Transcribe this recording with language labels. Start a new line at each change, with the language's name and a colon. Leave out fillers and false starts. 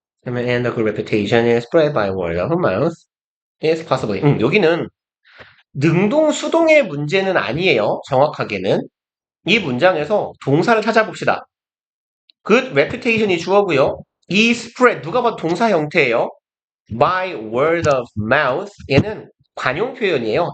Korean: 그러면
English: and the good reputation is spread by word of mouth is possibly.
Korean: 여기는 능동 수동의 문제는 아니에요. 정확하게는. 이 문장에서 동사를 찾아봅시다. good reputation이 주어고요. 이 spread 누가 봐도 동사 형태예요. by word of mouth 얘는 관용 표현이에요.